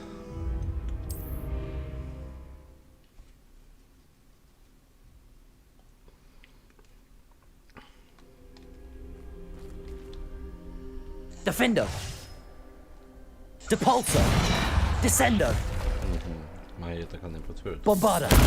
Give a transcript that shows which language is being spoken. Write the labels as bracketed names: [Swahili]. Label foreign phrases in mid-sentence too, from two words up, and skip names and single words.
[Latin] Defender! Depulsor! Descender! [Ukrainian] Має така не працює. [Latin] Bombarda!